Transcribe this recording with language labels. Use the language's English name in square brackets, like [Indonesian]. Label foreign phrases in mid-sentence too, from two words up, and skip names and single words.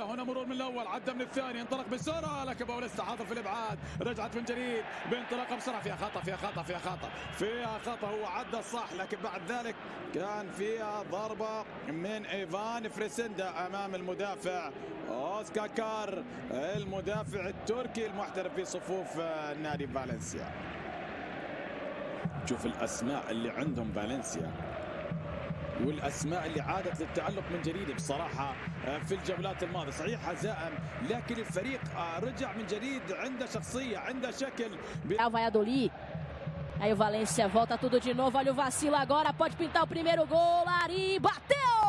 [Arabic] هنا مرور من الأول، عدى من الثاني، انطلق بسرعة لكن باوليستا حاضر في الإبعاد، رجعت من جديد بانطلاقة بسرعة، فيها خطأ هو عدى الصح، لكن بعد ذلك كان فيها ضربة من إيفان فريسيندا أمام المدافع أوسكاكار، المدافع التركي المحترف في صفوف نادي فالنسيا. شوف الأسماء اللي عندهم فالنسيا والأسماء اللي عادت للتألق من جديد بصراحة في الجولات الماضية. صحيح حزائم، لكن الفريق رجع من جديد، عنده شخصية، عنده شكل. Valladolid. [Portuguese] Aí o Valência volta tudo de novo. Olha o vacilo agora, pode pintar o primeiro gol. Ari bateu!